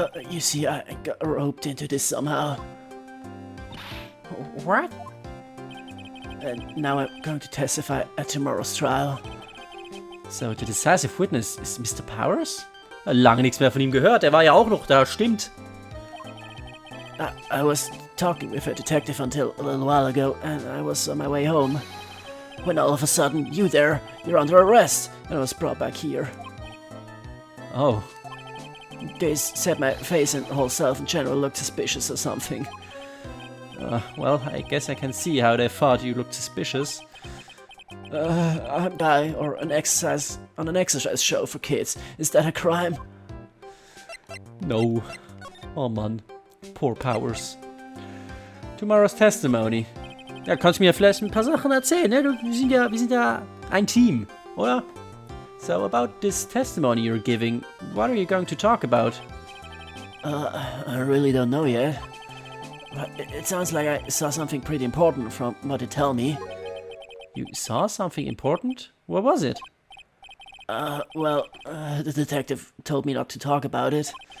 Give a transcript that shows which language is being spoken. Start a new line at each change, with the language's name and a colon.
English: You see, I got roped into this somehow. What? And now I'm going to testify at tomorrow's trial. So, the decisive witness is Mr. Powers?
German: Lange nichts mehr von ihm gehört. Er war ja auch noch da, stimmt.
English: I was talking with a detective until a little while ago, and I was on my way home. When all of a sudden, you're under arrest, and I was brought back here. Oh. They said my face and whole self in general looked suspicious or something. Well, I guess I can see how they thought you looked suspicious. I'm a guy or an exercise show for kids. Is that a crime? No.
German: Oh Mann.
English: Poor Powers. Tomorrow's testimony.
German: Ja, kannst du mir vielleicht ein paar Sachen erzählen, ne? Wir sind ja ein Team, oder?
English: So, about this testimony you're giving, what are you going to talk about? I really don't know yet. But it sounds like I saw something pretty important from what you tell me. You saw something important? What was it? Well, the detective told me not to talk about it.